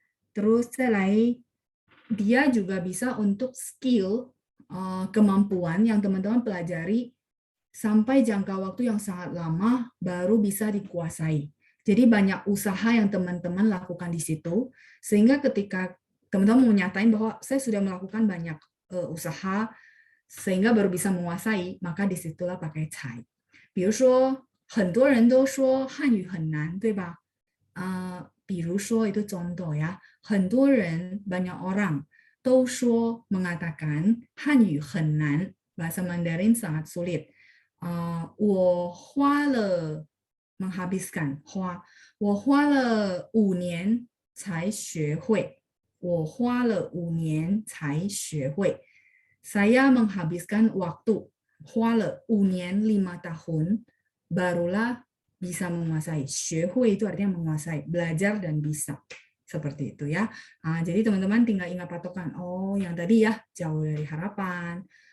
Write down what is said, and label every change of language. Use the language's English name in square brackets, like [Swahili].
[Indonesian] Terus dia juga bisa untuk skill, kemampuan yang teman-teman pelajari sampai jangka waktu yang sangat lama baru bisa dikuasai. Jadi banyak usaha yang teman-teman lakukan di situ, sehingga ketika teman-teman mau nyatain bahwa saya sudah melakukan banyak usaha, sehingga baru bisa menguasai, maka disitulah pakai cai. [Chinese] 比如说很多人都说汉语很难，对吧？ [Indonesian] 比如说 itu contoh ya, 很多人 banyak orang 都说 mengatakan [Chinese] 汉语很难, [Indonesian] bahasa Mandarin sangat sulit. [Chinese] 我花了 menghabiskan 我花了5年才学会，我花了5年才学会。 [Indonesian] Saya menghabiskan waktu [Chinese] 花了5年 [Indonesian] 5 tahun barulah bisa menguasai. 学会 itu artinya menguasai, belajar dan bisa. Seperti itu ya. Nah, jadi teman-teman tinggal ingat patokan. Oh, yang tadi ya, jauh dari harapan.